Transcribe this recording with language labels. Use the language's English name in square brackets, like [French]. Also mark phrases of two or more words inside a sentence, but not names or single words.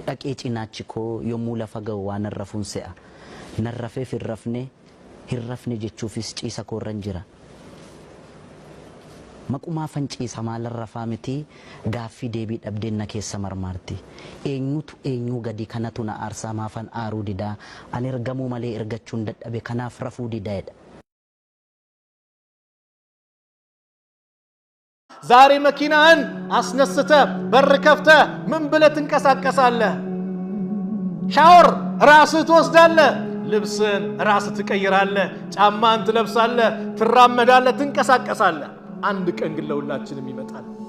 [Oromo] dhaqee cinaachi koo yommuu lafa ga'u waan arrafuun se'a narrafeef hirrafne jechuufis ciisa koorran jira maquma fanciisa maalarrafaa miti gaaffii deebii dhabdeenna keessa marmaarti eenyutu eenyu gadi kanatu na aarsaa maafan aaruu didaa ani ergamuu malee ergachuun dadhabe kanaaf rafuu didaadha [Amharic] ዛሬ መኪናን አስነስተ በር ከፍተ ምን ብለ ትንቀሳቀሳለህ ሻወር ራስህ ትወስዳለህ ልብስን ራስህ ትቀይራለህ ጫማን ትለብሳለህ ትራመዳለህ ትንቀሳቀሳለህ አንድ ቀን ግን ለሁላችንም ይመጣል